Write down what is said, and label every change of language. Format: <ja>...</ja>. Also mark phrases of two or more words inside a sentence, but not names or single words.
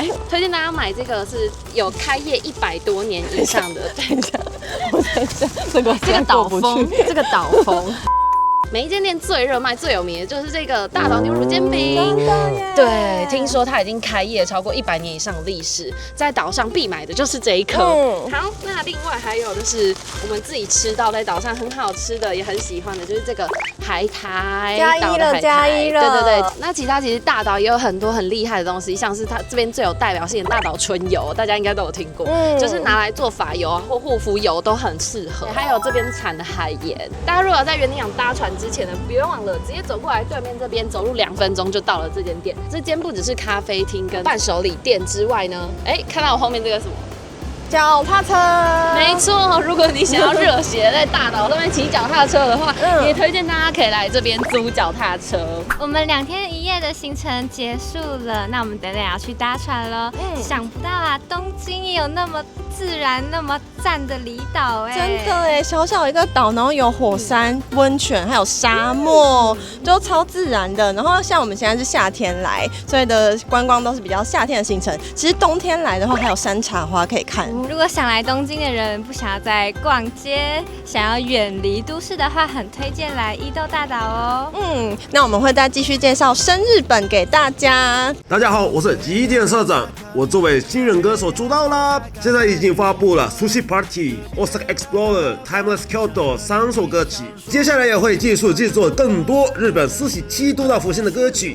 <zh>推薦大家買這個是有開業100多年以上的。等一下，我等一下，這個島風，這個島風。每一間店最熱賣、最有名的就是這個大島牛乳煎餅。對，聽說它已經開業超過100年以上的歷史，在島上必買的就是這一顆。好，那另外還有就是我們自己吃到在島上很好吃的，也很喜歡的，就是這個海苔。加一了。對對對。那其他其實大島也有很多很厲害的東西，像是它這邊最有代表性的大島春油，大家應該都有聽過，就是拿來做髮油啊或護膚油都很適合。還有這邊產的海鹽，大家如果在園丁港搭船之前呢，不用忘了直接走過來對面這邊，走路2分鐘就到了這間店。這間不只是咖啡廳跟伴手禮店之外呢，看到我後面這個什麼？腳踏車。沒錯，如果你想要熱血在大島上面騎腳踏車的話，也推薦大家可以來這邊租腳踏車。我們2天1夜的行程結束了，那我們等等要去搭船了。想不到啊，東京也有那麼自然、那麼讚的離島真的小小一個島，然後有火山、溫泉，還有沙漠，就超自然的。然後像我們現在是夏天來，所以的觀光都是比較夏天的行程。其實冬天來的話，還有山茶花可以看。如果想來東京的人不想要再逛街，想要遠離都市的話，很推薦來伊豆大島哦。那我們會再繼續介紹生日本給大家。大家好，我是吉田社長，我作為新人歌手出道啦，現在已經發布了 Sushi Party、Osaka Explorer、Timeless Kyoto 3 首歌曲，接下來也會繼續制作更多日本47都道府縣的歌曲。</zh>